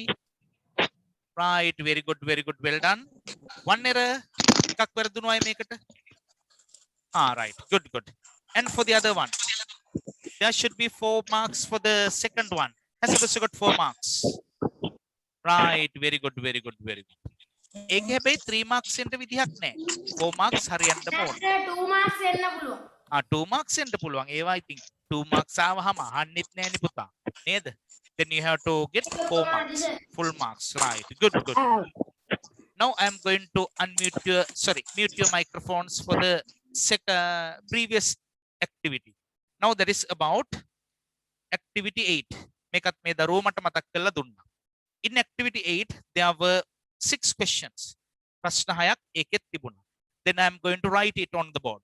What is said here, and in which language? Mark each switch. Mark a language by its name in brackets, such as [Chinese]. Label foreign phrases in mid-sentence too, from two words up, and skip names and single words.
[English] Right. Very good. Well done. One error. Kak verdunu ay make it. Right. Good. And for the other one, there should be 4 marks for the second one. Hansel got 4 marks. Right. Very good. [Sinhala] ඒක හැබැයි 3 marks එන්න විදිහක් නැහැ. 4 marks හරියන්න ඕන. 2 marks එන්න පුළුවන්. 2 marks එන්න පුළුවන්. ඒවා ඉතින් 2 marks ආවහම අහන්නෙත් නැහැනේ පුතා. නේද? [English] Then you have to get 4 marks. Full marks. Right. Good. Now I am going to mute your microphones for the previous activity. Now that is about activity 8. [Sinhala] මේකත් මේ දරුවෝ මට මතක් කරලා දුන්නා. [English] In activity 8 there were 6 questions. [Sinhala] ප්‍රශ්න 6ක් ඒකෙත් තිබුණා. [English] Then I am going to write it on the board.